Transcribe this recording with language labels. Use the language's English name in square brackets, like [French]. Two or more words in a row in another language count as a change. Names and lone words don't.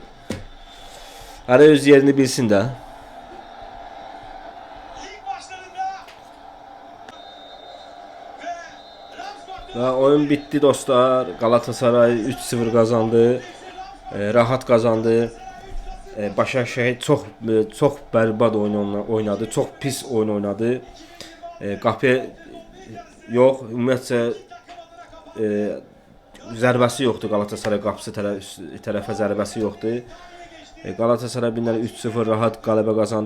[Turkish] Ara öz yerini bilsin de. Ve oyun bitti dostlar. Galatasaray 3-0 kazandı. Rahat kazandı. [Azerbaijani] Başakşehir çox bərbad oyun oynadı. Çox pis oyun oynadı. Qapıya yox, ümumiyyətcə zərbəsi yoxdur Galatasaray qapısı tərəfə zərbəsi yoxdur. Galatasaray binləri 3-0 rahat qələbə qazandı.